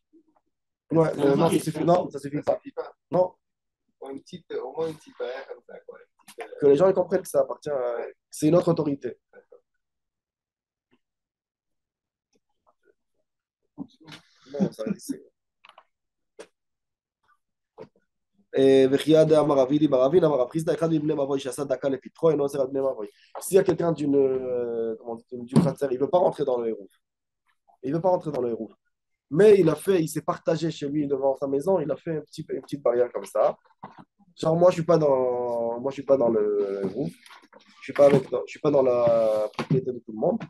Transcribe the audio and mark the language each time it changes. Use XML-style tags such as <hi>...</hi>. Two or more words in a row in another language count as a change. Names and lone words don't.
<fr>Ouais, non, ça suffit, non, ça suffit Ça pas. suffit pas. Non, Au moins une petite barrière comme ça, quoi. que les gens ils comprennent que ça appartient à. C'est une autre autorité. Non, ça c'est.</fr> <he>וכי דאמר רבי לי ברבין, אמר רב חיסדא, אחד מבני מבוי שעשה דקה לפתחו, אינו אוסר על בני מבוי.</he> <fr>S'il y a quelqu'un d'une khatser, il ne veut pas rentrer dans le hérouf. Il ne veut pas rentrer dans le hérouf. Mais il s'est partagé chez lui devant sa maison, il a fait une petite barrière comme ça. Genre, moi, je ne suis pas dans le hérouf. Je suis pas dans la propriété de tout le monde.</fr>